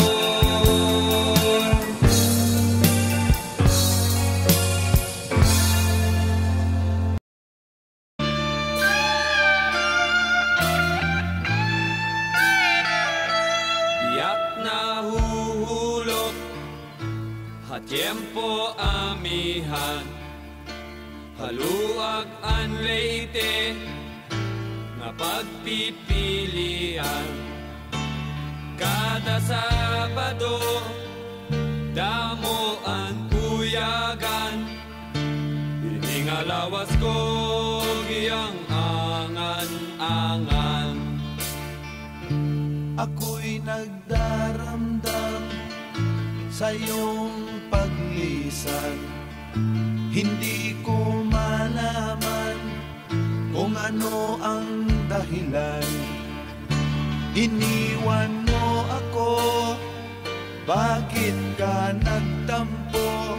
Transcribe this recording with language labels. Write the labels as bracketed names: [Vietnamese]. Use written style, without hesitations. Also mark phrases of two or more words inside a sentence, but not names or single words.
[Waray] Tiyak na huhulog, ha tiempo amihan, Haluag an Leyte nga pagpipilian. Kada Sabado damo ang uyagan. Iningalawas ko giyang angan-angan. [Filipino] Ako'y nagdaramdam sa iyong paglisan. Hindi ko malaman kung ano ang dahilan. Iniwan mo ako, bakit ka nagtampo?